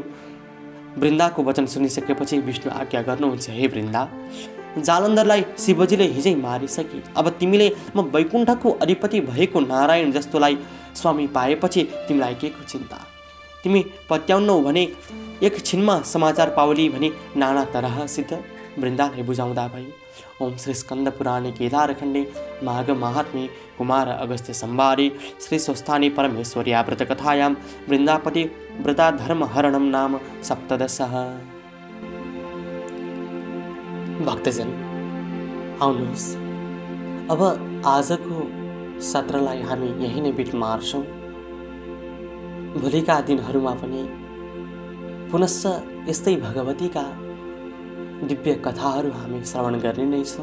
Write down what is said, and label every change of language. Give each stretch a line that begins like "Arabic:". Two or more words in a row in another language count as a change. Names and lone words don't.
Nepali: वृन्दाको वचन सुनिसकेपछि विष्णु आज्ञा गर्नुहुन्छ, हे वृन्दा, जालन्धरलाई शिवजीले हिजै मारिसके। अब तिमीले म वैकुण्ठको अधिपति भएको नारायण जस्तोलाई स्वामी पाएपछि तिमीलाई के को चिन्ता? तिमी पत्याउनौ भने एकछिनमा समाचार पाउली भने नाना तरहसित वृन्दालाई बुझाउँदा भई।
Sanskrit: ओम श्री स्कंद पुराणे केदारखण्डे माघ महात्म्ये कुमार अगस्त्य संवादे श्री स्वस्थानी परमेश्वर्या व्रत कथायां वृन्दापति व्रता धर्म हरणम नाम सप्तदशः।
Nepali: भक्तजन, आउनुहोस् अब आजको सत्रलाई हामी यही नै बिट मार्छौँ। भोलिका दिनहरूमा पनि पुनश्च यस्तै भगवतीका दिव्य कथाहरू हामी श्रवण गर्ने नै छौँ।